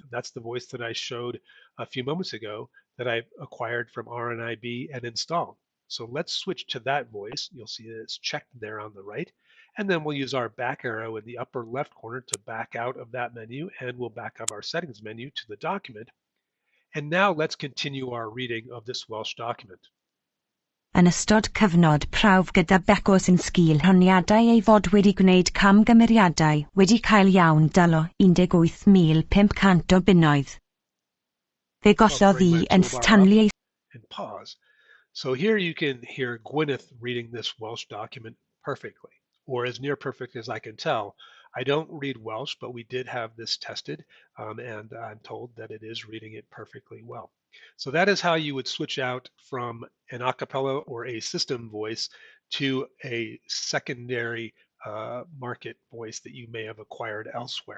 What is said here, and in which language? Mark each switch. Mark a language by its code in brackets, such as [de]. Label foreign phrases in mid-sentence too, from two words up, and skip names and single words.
[en] That's the voice that I showed a few moments ago that I acquired from RNIB and installed. So let's switch to that voice. You'll see that it's checked there on the right. And then we'll use our back arrow in the upper left corner to back out of that menu, and we'll back up our settings menu to the document. And now let's continue our reading of this Welsh document. [cy] Yn ystod cyfnod prawf gyda Beco sy'n sgil honiadau ei fod wedi gwneud camgymeriadau wedi cael iawn dalo 18,500 o bunnoedd. Fe gollodd hi yn Stanley ei... [en] And pause. So here you can hear Gwyneth reading this Welsh document perfectly, or as near perfect as I can tell. I don't read Welsh, but we did have this tested, and I'm told that it is reading it perfectly well. So that is how you would switch out from an a cappella or a system voice to a secondary market voice that you may have acquired elsewhere.